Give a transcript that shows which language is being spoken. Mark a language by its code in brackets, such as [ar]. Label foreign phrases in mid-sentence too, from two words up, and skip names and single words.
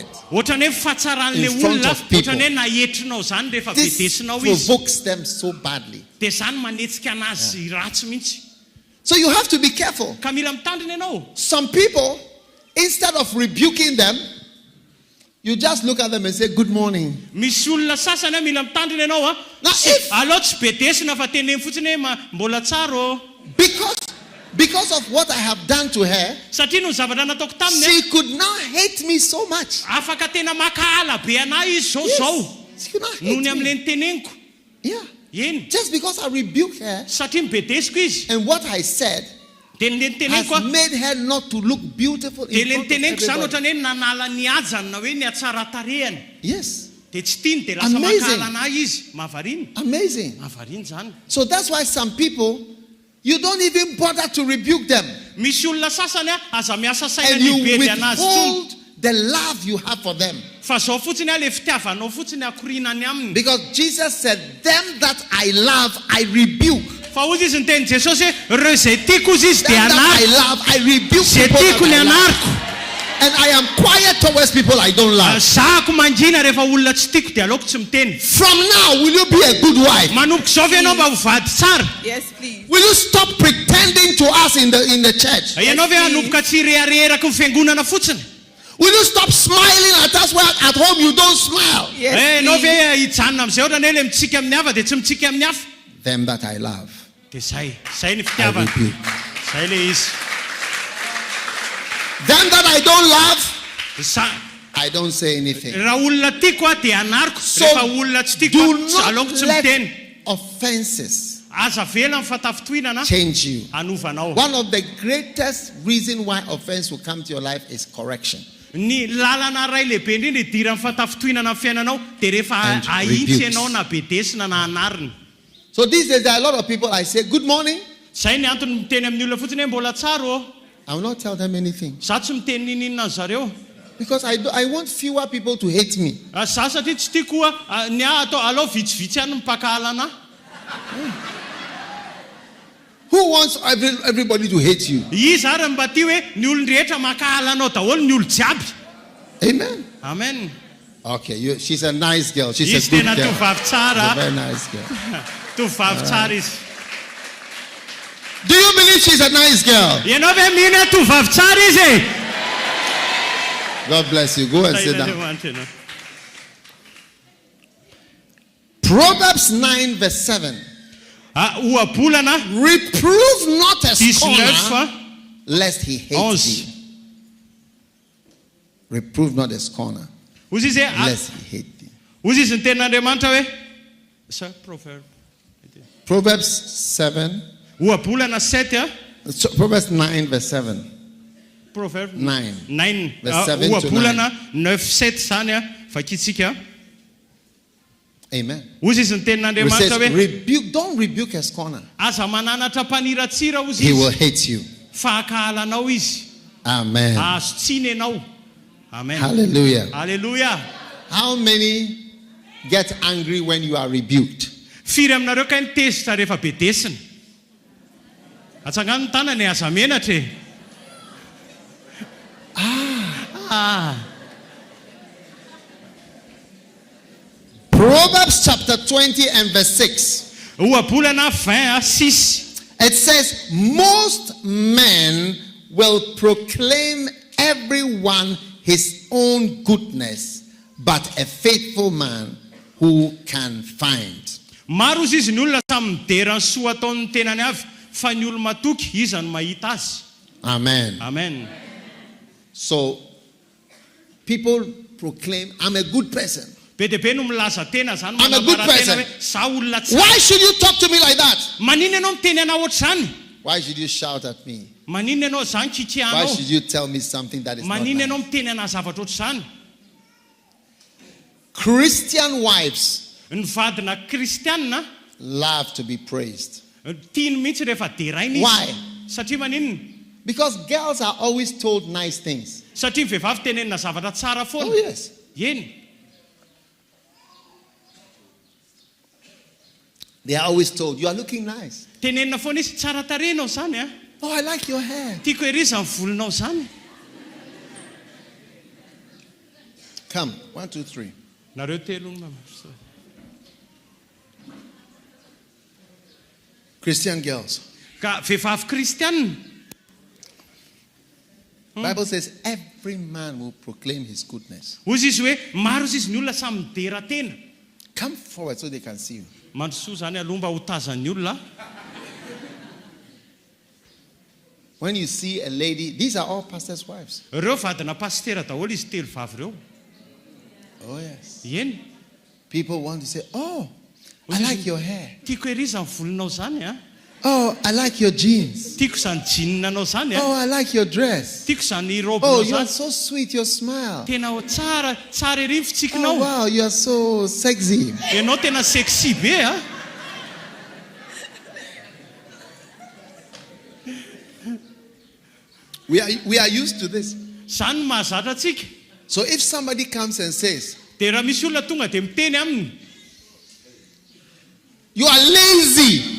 [mg] Ohatrany hoe fatsaran'le [en] In front [mg] olona [en] of people. [mg] ohatrany hoe nahetrinao zany rehefa [en] This [mg] bedesinao izy. [en] provokes them so badly. [mg] Dia zany manetsika anazy ratsy mihitsy. [en] So you have to be careful. [mg] Ka mila mitandrina ianao. [en] Some people, instead of rebuking them, you just look at them and say, good morning. [mg] Misy olona sasany mila mitandrina ianao [en] Now, if- [mg] alao tsy bedesina fa teneny fotsiny hoe mbola tsara o. [en] Because of what I have done to her, [mg] Satria no zavatra nataoko taminy [en] she could now hate me so much. [mg] afaka tena makahala be anahy izy zao. [en] She could not [mg] Noho ny [en] hate me. [mg] amin'ilay niteneniko. [en] Yeah. [mg] Eny. [en] Just because I rebuke her [mg] Satria mibedesiko izy. [en] and what I said [mg] Dia le [en] has [mg] teneniko [en] made her not to look beautiful [mg] dia [en] in [mg] le [en] front of [mg] teneniko zany [en] everybody. [mg] ohatrany hoe nanala ny ajany na hoe ny atsara tarehany. [en] Yes, [mg] Dia tsy tiany dia lasa [en] Amazing. [mg] makalana izy. Mahavariana. [en] amazing. [mg] Mahavariana zany. [en] So that's why some people, you don't even bother to rebuke them. [mg] Misy olona sasany aza miasa saina [en] And [mg] ny [en] you [mg] bedy anazy tsony. [en] withhold the love you have for them. [mg] Fa zao fotsiny le fitiavanao fotsiny akorinany aminy. [en] Because Jesus said, them that I love, I rebuke. [mg] Fa ozy izy ny teny Jesosy hoe reo zay tiako izy izy [en] Them [mg] dia [en] that I [mg] anariko. [en] love, I rebuke [mg] Zay [en] people [mg] tiako ny [en] that I love. [mg] anariko. [en] And I am quiet towards people I don't love. [mg] Zahako mangina rehefa olona tsy tiako dia aleoko tsy miteny. [en] From now, will you be a good wife? [mg] Manomboka zao ve ianao mba ho vady tsara? [en] Yes, please. Will you stop pretending to us in the church? [mg] Ianao ve hanomboka tsy rehareheraky ny fiangonana fotsiny? [en] Will you stop smiling at us while at home you don't smile? Yes, [mg] Ianao ve [en] please. [mg] hijanona amizay ohatrany hoe le mitsika amin'ny hafa dia tsy mitsika amin'ny hafa? [en] Them that I love, [mg] Dia zay ny [en] I [mg] fitiavana. [en] rebuke. [mg] Zay le izy. [en] Them that I don't love, [mg] Sa- [en] I don't say anything. [mg] Raha olona tiako dia anariko. [en] So [mg] Rehefa olona tsy tiako [en] do [mg] aleoko [en] not [mg] tsy [en] let [mg] miteny. [en] offenses [mg] Aza vela amin'ny fatafitonana [en] change you. [mg] anovanao. [en] One of the greatest reasons why offense will come to your life is correction. [mg] Ny lalana ray lehibe indrindra idiran'ny fatafitonana amin'ny fiainanao dia rehefa [en] And [mg] ahitsy [en] rebukes. [mg] ianao na bedesina na anariny. [en] So these days there are a lot of people I say, good morning. [mg] Zay ny antony miteny amin'ny olona fotsiny hoe mbola tsara ô. [en] I will not tell them anything. [mg] Za tsy miteny ninina an zareo. [en] Because I want fewer people to hate me. [mg] Za satria tsy tiako ny atao alao vitsivitsy ihany mipakahala anahy. [en] Who wants everybody to hate you? [mg] Izy ary mba tia hoe ny olon-drehetra makahala anao daholo ny olo jiaby. [en] Amen. [mg] Amen. [en] Okay, she's a nice girl. She's [mg] Izy [en] a good [mg] tena [en] girl. [mg] tovavy [en] She's a [mg] tsara. [en] very nice girl. [mg] Tovavy tsara izy. [en] Do you believe she's a nice girl? [mg] Ianao ve mihina tovavy tsara izy? [en] God bless you. Go and sit down. [mg] Andro. [en] Proverbs 9 verse 7. [mg] Ohabolana [en] Reprove not a [mg] 19 [en] scorner, lest he hate [mg] 11. [en] thee. Reprove not a scorner, [mg] Ozy izy hoe [en] lest he hate thee. [mg] ozy izy ny tenin'Andriamanitra hoe proverb. [en] Proverbs 7. [mg] Ohabolana 7 [en] Proverbs 9 verse 7. Proverb 9. 9 Verse 7 to [mg] ohabolana 9-7 zany vakitsika. [en] Amen. [mg] Ozy izy ny [en] It [mg] tenin'Andriamanitra [en] says, [mg] hoe [en] rebuke, don't rebuke a scorner. [mg] aza mananatra mpaniratsira ozy [en] He will [mg] izy. [en] hate you. [mg] Fahakahalanao izy. [en] Amen. [mg] Azo tsiny ianao. Amen. [en] Hallelujah. [mg] Hallelujah. [en] How many get angry when you are rebuked? [mg] Firy aminareo ka ny tezitra rehefa bedesina. Atsangano ny tanany aza menatra e. [en] Proverbs chapter 20 and verse 6. [mg] Ohabolana 20:6. [en] It says, most men will proclaim everyone his own goodness, but a faithful man who can find. [mg] Maro ozy izy ny olona samy miderany soa ataon'ny tenany avy, fa ny olo matoky iza no mahita azy. [en] Amen. [mg] Amen. [en] So, people proclaim, I'm a good person. [mg] Be dia be no milaza tena zany [en] I'm a good [mg] manambara tena [en] person. [mg] hoe za olona tsara. [en] Why should you talk to me like that? [mg] Manino ianao miteny anao ohatr'izany? [en] Why should you shout at me? [mg] Manino ianao zany [en] Why [mg] kikianao? [en] should you tell me something that is not [mg] Manino [en] nice? [mg] ianao miteny anahy zavatra ohatr'izany? [en] Christian wives [mg] Ny vadina kristianina [en] love to be praised. [mg] tiany mihitsy rehefa deraina [en] Why? [mg] izy. Satria maninona? [en] Because girls are always told nice things. [mg] Satria ny vehivavy tenenina zavatra tsara [en] Oh, [mg] foana. [en] yes. [mg] Eny. [en] They are always told, you are looking nice. [mg] Tenenina foana izy tsara tarehinao zany a. [en] Oh, I like your hair. [mg] Tiako eriza ny volonao zany. [en] Come, 1, 2, 3. [mg] Nareo telo no [en] Christian girls. [mg] ka vehivavy kristianina. [en] Bible says every man will proclaim his goodness. [mg] Ozy izy hoe maro izy ny olona samy midera tena. [en] Come forward so they can see you. [mg] Mandrosoa zany aloha mba ho tazan'ny olona. [en] When you see a lady, these are all pastors' wives. [mg] Reo vadina pastera daholo izy telo vavy reo. [en] Oh, yes. [mg] Eny. [en] People want to say, oh, I like your hair. [mg] Tiako ery izany volonao zany a. [en] Oh, I like your jeans. [mg] Tiako izany jeaninanao zany a. [en] Oh, I like your dress. [mg] Tiako izany [en] Oh, [mg] robinao [en] you are [mg] zany. [en] so sweet, your smile. [mg] Tena tsara ery ny [en] Oh, [mg] fitsikinao. [en] wow, you are so sexy. [mg] Ianao tena sexy be a. [en] We are used to this. [mg] Zany no mahazatra antsika. [en] So if somebody comes and says, [mg] Dia raha misy olona tonga dia miteny aminy, [en] you are lazy,